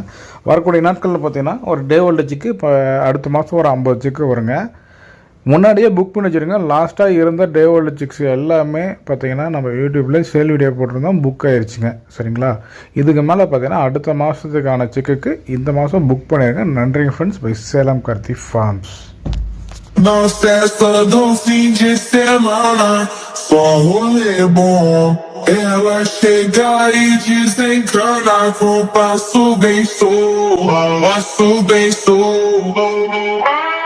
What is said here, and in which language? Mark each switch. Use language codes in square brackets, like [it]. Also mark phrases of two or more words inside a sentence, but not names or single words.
[ta] வரக்கூடிய நாட்களில் பார்த்தீங்கன்னா ஒரு [en] day old chick [ta] இப்போ அடுத்த மாதம் ஒரு 50 சிக்கு வருங்க. முன்னாடியே புக் பண்ணி வச்சுருங்க. லாஸ்ட்டாக இருந்த [en] day old chicks [ta] எல்லாமே பார்த்தீங்கன்னா நம்ம யூடியூப்பில் [en] sale video [ta] போட்டிருந்தோம், புக் ஆயிடுச்சுங்க. சரிங்களா? இதுக்கு மேலே பார்த்தீங்கன்னா அடுத்த மாதத்துக்கான சிக்குக்கு இந்த மாதம் புக் பண்ணிடுங்க. நன்றிங்க [en] friends, by [ta] சேலம் கருத்தி ஃபார்ம்ஸ். [pt] Não cessa do fim de semana, só rolê bom. Ela chega e desencana com passo bem solto, passo bem solto.